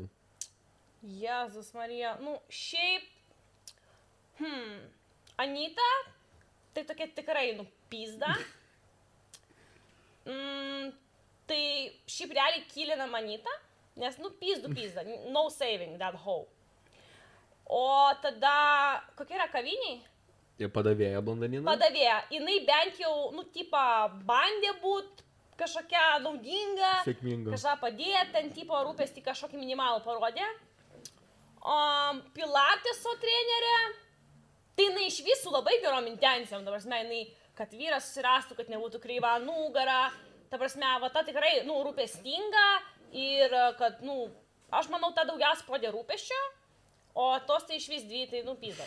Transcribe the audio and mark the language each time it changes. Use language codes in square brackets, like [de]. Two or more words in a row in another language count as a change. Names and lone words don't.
[lt] Jėzus Marija, nu šiaip, Anita, tai tokia tikrai, pizda. Tai šiaip realiai kylinam Anita, nes, pizda, [en] no saving that hoe. [lt] O tada, kokia yra kaviniai? Ir padavėja Blondinina. Padavėja, jinai bent jau, tipa, bandė būt kažkokia naudinga, Sėkminga. kažką padėti, ten tipo rūpestį kažkokį minimalų parodė. O pilateso trenerė, tai jinai iš visų labai gerom intencijom, ta prasme, jinai, kad vyras susirastų, kad nebūtų kreiva nugara, ta prasme, va ta tikrai, rūpestinga ir kad, aš manau, ta daugiausia prodė rūpesčio, o tos tai iš vis dvi, tai, pizdas.